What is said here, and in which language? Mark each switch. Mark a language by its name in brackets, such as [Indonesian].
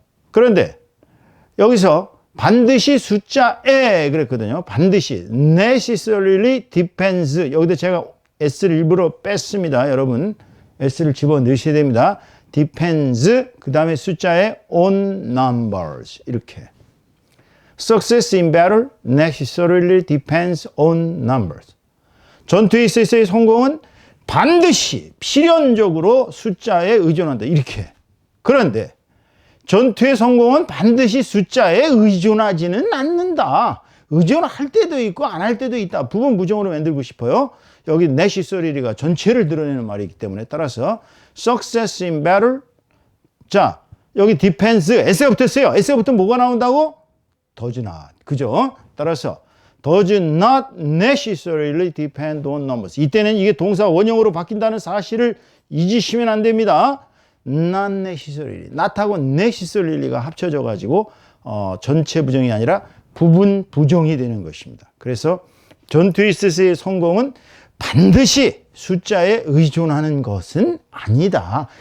[Korean] 그런데 여기서 반드시 숫자에 그랬거든요. [English] 반드시. necessarily depends. [Korean] 여기다 제가 s를 일부러 뺐습니다. 여러분. s를 집어넣으셔야 됩니다. depends. 그 다음에 숫자에 [English] on numbers. [Korean] 이렇게. [English] Success in battle necessarily depends on numbers. [Korean] 전투에 있어서의 성공은 반드시 필연적으로 숫자에 의존한다. 이렇게. 그런데 전투의 성공은 반드시 숫자에 의존하지는 않는다. 의존할 때도 있고 안 할 때도 있다. 부분 부정으로 만들고 싶어요. 여기 necessary가 전체를 드러내는 말이기 때문에 따라서 success in battle. 자, 여기 depends. S가 붙었어요. S가 붙으면 뭐가 나온다고? [English] does not. 그죠? 따라서 does not necessarily depend on numbers. [Korean] 이때는 이게 동사 원형으로 바뀐다는 사실을 잊으시면 안 됩니다. [English] not necessarily. [Korean] not하고 necessarily,가 합쳐져 가지고 전체 부정이 아니라 부분 부정이 되는 것입니다. 그래서 전투에 있어서의 성공은 반드시 숫자에 의존하는 것은 아니다.